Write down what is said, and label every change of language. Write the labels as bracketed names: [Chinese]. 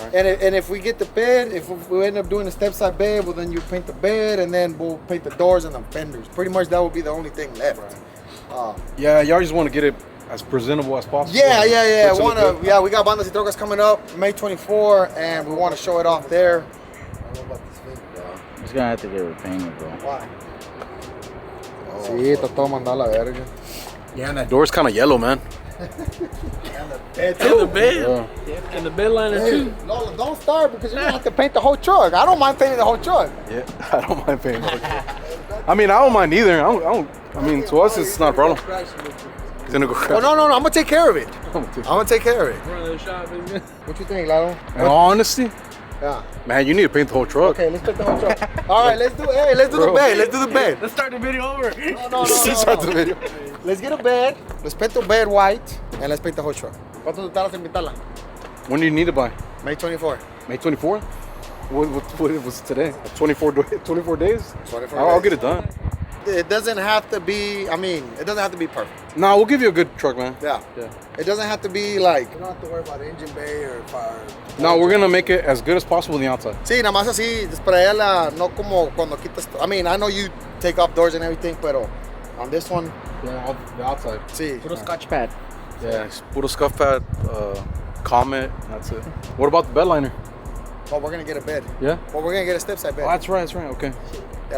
[English] And if we get the bed, if we end up doing the step side bed, well then you paint the bed and then we'll paint the doors and the fenders. Pretty much that will be the only thing left. Yeah, y'all just want to get it as presentable as possible. Yeah. For it to look good. Yeah, we got Bandas y Trocas coming up May 24, and we want to show it off there. I don't know about this thing, bro. He's gonna have to get repainted, bro. Why? [Spanish] Sí, está todo mandado a la verga. [English] Yeah, and that door's kind of yellow, man. And the And the bed. Yeah. And the bed liner, too. Lola, don't start because you're gonna have to paint the whole truck. I don't mind painting the whole truck. Yeah, I don't mind paying. I mean, I don't mind either. I mean, to us, it's not a problem. It's gonna go crash. Oh no, I'm gonna take care of it. I'm gonna take care of it. Run the shop, baby. What you think, Lalo? In all honesty, Yeah. man, you need to paint the whole truck. Okay, let's paint the whole truck. All right, let's do the Bro. bed. Let's do the bed. Let's start the video over. No. Start the video. Let's get a bed. Let's paint the bed white, and let's paint the whole truck. [Spanish] ¿Cuánto te tardas en pintarla? [English] When do you need to buy? May 24. May 24th? What was it today? 24 days? 24 I'll days. get it done. It doesn't have to be. I mean, it doesn't have to be perfect. Nah, we'll give you a good truck, man. Yeah. Yeah. It doesn't have to be like. You don't have to worry about engine bay or fire. No, we're gonna make it as good as possible on the outside. [Spanish] Sí, nada más así, sprayarla, no como cuando quitas. [English] I mean, I know you take off doors and everything, [Spanish] pero [English] on this one, Yeah, the outside. [Spanish] sí. [English] Put a scotch pad. Yeah, put a scuff pad, Comet, that's it. What about the bed liner? Oh, we're gonna get a bed. Yeah? Well, we're gonna get a step side bed. Oh, that's right, okay. Yeah,